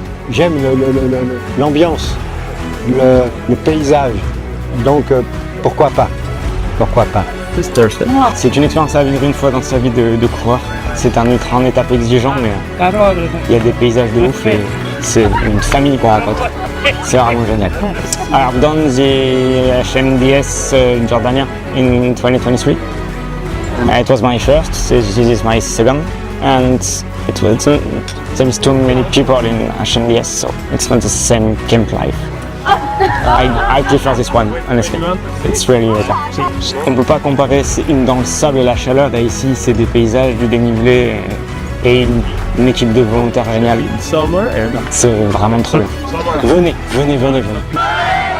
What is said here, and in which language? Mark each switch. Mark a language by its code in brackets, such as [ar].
[fr] J'aime l'ambiance, le paysage, donc pourquoi pas? Pourquoi pas? C'est une expérience à vivre une fois dans sa vie de coureur. C'est un ultra en étape exigeant, mais il y a des paysages de ouf et c'est une famille qu'on raconte. C'est vraiment génial. [en] I've done the HMDS in Jordania in 2023. It was my first, this is my second, and there is too many people in HMDS, so it's not the same camp life. I prefer this one, honestly. It's really better. [fr] On ne peut pas comparer dans le sable et la chaleur. Là, ici, c'est des paysages, du dénivelé et une équipe de volontaires géniale. C'est vraiment trop bien. Venez.